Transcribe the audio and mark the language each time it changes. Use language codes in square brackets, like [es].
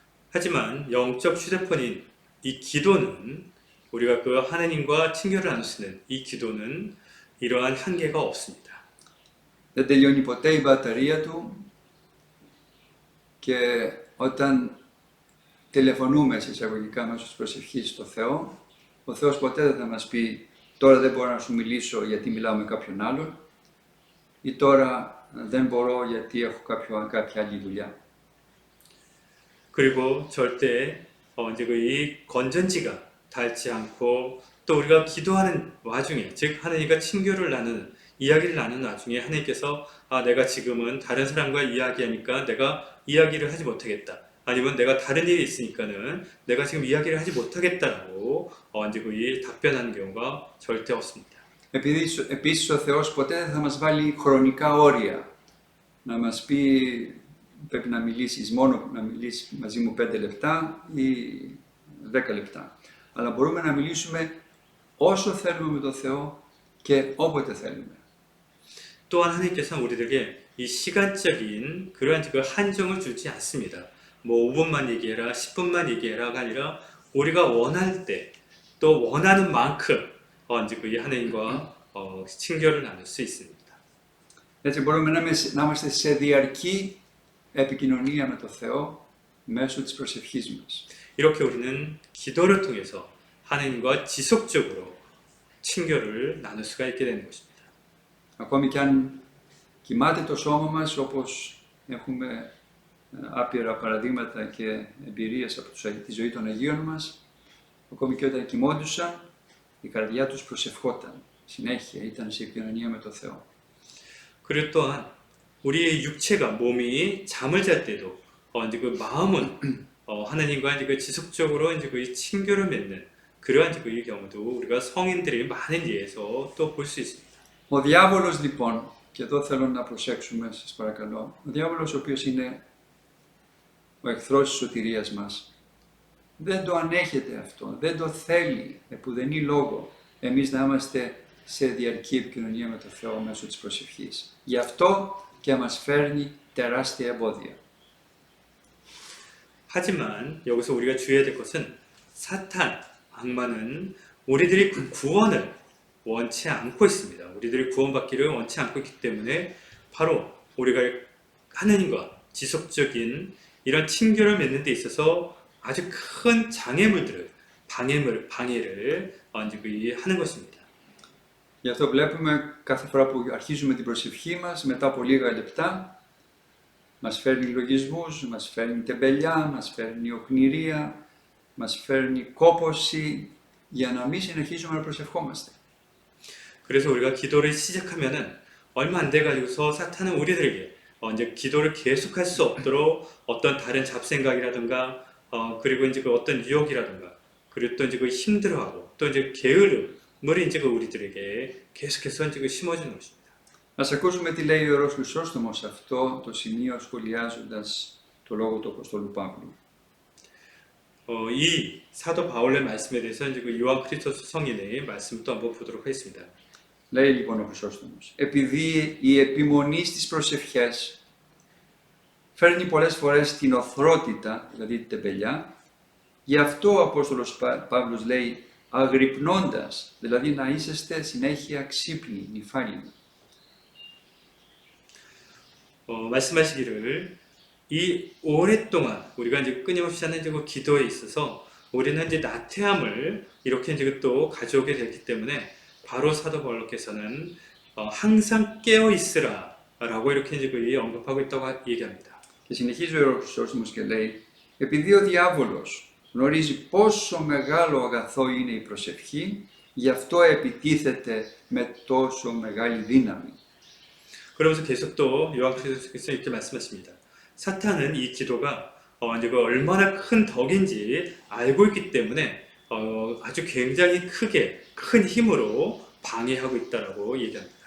[ko] 하지만 영적 휴대폰인 이 기도는 우리가 그 하나님과 친교를 나눌 수 있는 이 기도는 이러한 한계가 없습니다. [el] Δεν τελειώνει ποτέ η μπαταρία του και όταν τηλεφωνούμε σε εισαγωγικά μέσω της προσευχής στο Θεό, ο Θεός ποτέ δεν θα μας πει τώρα δεν μπορώ να σου μιλήσω γιατί μιλάω με κάποιον άλλον ή τώρα δεν μπορώ γιατί έχω κάποια άλλη δουλειά. [ko] 그리고 절대 이제 이 건전지가 닳지 않고 또 우리가 기도하는 와중에, 즉 하나님과 친교를 나누는 이야기를 나누는 와중에 하나님께서 내가 지금은 다른 사람과 이야기하니까 내가 이야기를 하지 못하겠다. 아니면 내가 다른 일이 있으니까는 내가 지금 이야기를 하지 못하겠다라고 이제 답변하는 경우가 절대 없습니다. [el] Επίσης ο Θεός ποτέ δεν θα μας βάλει χρονικά όρια. Να μας πει πρέπει να μιλήσεις μαζί μου 5 λεπτά ή 10 λεπτά. Αλλά μπορούμε να μιλήσουμε όσο θέλουμε με τον Θεό και όποτε θέλουμε. [ko] 또한 하나님께서는 우리들에게 이 시간적인 그러한 한정을 주지 않습니다. 뭐 5분만 얘기해라, 10분만 얘기해라가 아니라 우리가 원할 때 또 원하는 만큼 이제 그 하나님과 친교를 나눌 수 있습니다. [el] Έτσι μπορούμε να είμαστε σε διαρκή επικοινωνία με τον Θεό μέσω της προσευχής μας. [ko] 이렇게 우리는 기도를 통해서 하나님과 지속적으로 친교를 나눌 수가 있게 되는 것입니다. [el] Ακόμη κι αν κοιμάται το σώμα μας, όπως έχουμε άπειρα παραδείγματα και εμπειρίες από τη ζωή των Αγίων μας, ακόμη και όταν κοιμόντουσαν, η καρδιά τους προσευχόταν συνέχεια, ήταν σε επικοινωνία με τον Θεό. [ko] 그리고 또한 우리의 육체가 몸이 잠을 잘 때도 이제 그 마음은 하나님과 이제 그 지속적으로 이제 그 친교를 맺는 그러한 이제 그 경우도 우리가 성인들이 많은 예에서 또 볼 수 있습니다. [el] Ο διάβολος λοιπόν, και εδώ θέλω να προσέξουμε, σας παρακαλώ, ο διάβολος ο οποίος είναι ο εχθρός της σωτηρίας μας, δεν το ανέχεται αυτό, δεν το θέλει, επουδενή λόγο εμείς να είμαστε σε διαρκή επικοινωνία με τον Θεό μέσω της προσευχής. Γι' αυτό και μας φέρνει τεράστια εμπόδια. [ko] 하지만 여기서 우리가 주의해야 될 것은 사탄, 악마는 우리들이 그 구원을 원치 않고 있습니다. 우리들이 구원받기를 원치 않고 있기 때문에 바로 우리가 하느님과 지속적인 이런 친교를 맺는 데 있어서 아주 큰 장애물들을, 방해를 하는 것입니다. [el] Γι' αυτό βλέπουμε κάθε φορά που αρχίζουμε την προσευχή μας, μετά από λίγα λεπτά, μας φέρνει λογισμούς, μας φέρνει τεμπελιά, μας φέρνει οκνηρία, μας φέρνει κόπωση, για να μην συνεχίσουμε να προσευχόμαστε. [ko] 그래서 우리가 기도를 시작하면은 얼마 안 돼 가지고서 사탄은 우리들에게 이제 기도를 계속할 수 없도록 어떤 다른 잡생각이라든가 그리고 이제 그 어떤 유혹이라든가 그리고 또 이제 그 힘들어하고 또 이제 게으름을 이제 그 우리들에게 계속해서 이제 그 심어주는 것입니다. [el] Ας ακούσουμε τι λέει ο Ιερός Χρυσόστομος σε αυτό το σημείο σχολιάζοντας το λόγο του Αποστόλου Παύλου. [ko] 이 사도 바울의 말씀에 대해서 이제 그 요한 크리스토스 성인의 말씀을 또 한번 보도록 하겠습니다. [el] Λέει λοιπόν ο Χρυσόστομος, επειδή η επιμονή στις προσευχές φέρνει πολλές φορές την οθρότητα, δηλαδή την τεμπελιά, γι' αυτό ο Απόστολος Παύλος λέει αγρυπνώντας, δηλαδή να είσαστε συνέχεια ξύπνοι, νηφάλινοι. [ko] 말씀하시기를 이 오랫동안 우리가 이제 끊임없이 하는 이제 그 기도에 있어서 우리는 이제 나태함을 이렇게 이제 또 가져오게 되기 때문에 바로 사도 바울께서는 항상 깨어 있으라라고 이렇게 이제 그 언급하고 있다고 얘기합니다. [el] Και συνεχίζει ο Ιερός Χρυσόστομος και λέει, επειδή ο διάβολος γνωρίζει πόσο μεγάλο αγαθό είναι η προσευχή, γι' αυτό επιτίθεται με τόσο μεγάλη δύναμη. [ko] 그러면서 계속 또 요한께서 이렇게 말씀하십니다. 사탄은 이 기도가 이제 그 얼마나 큰 덕인지 알고 있기 때문에 아주 굉장히 큰 힘으로 방해하고 있다라고 얘기합니다.